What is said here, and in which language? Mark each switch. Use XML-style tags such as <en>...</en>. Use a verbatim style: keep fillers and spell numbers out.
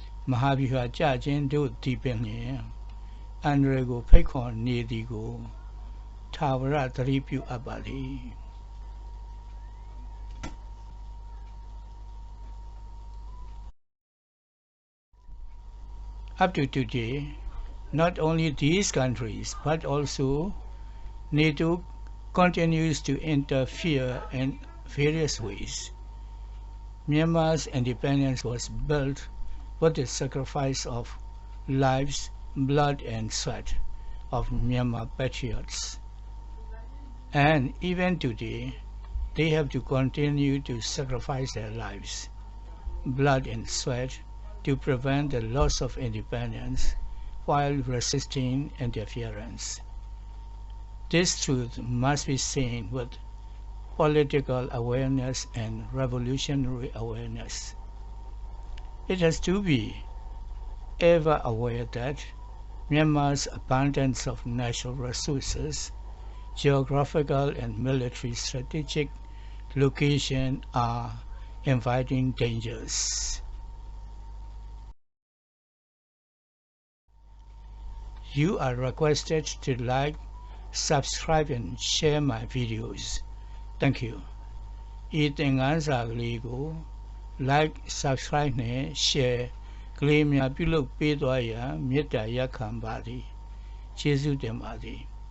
<my>မဟာဗျူဟာကြခြင်းတို့တည်ပင်လျင်အန္တရာယ်ကိုဖိတ်ခေါ်နေသည်ကိုထာဝရသတိပြုအပ်ပါလေ။</my> <en>Up to today, not only these countries but also NATO continues to interfere in various ways. Myanmar's independence was built with the sacrifice of lives, blood and sweat of Myanmar patriots. And even today, they have to continue to sacrifice their lives, blood and sweat to prevent the loss of independence while resisting interference. This truth must be seen with political awareness and revolutionary awareness. It has to be ever aware that Myanmar's abundance of natural resources, geographical and military strategic location are inviting dangers. You are requested to like,Subscribe and share my videos. Thank you.</en> <my>ဤသင်ခန်းစာကလေးကို like, subscribe နဲ့ share ကလေးများပြုလုပ်ပေးသွားရန်မေတ္တာရပ်ခံပါသည်. ကျေးဇူးတင်ပါသည်.</my>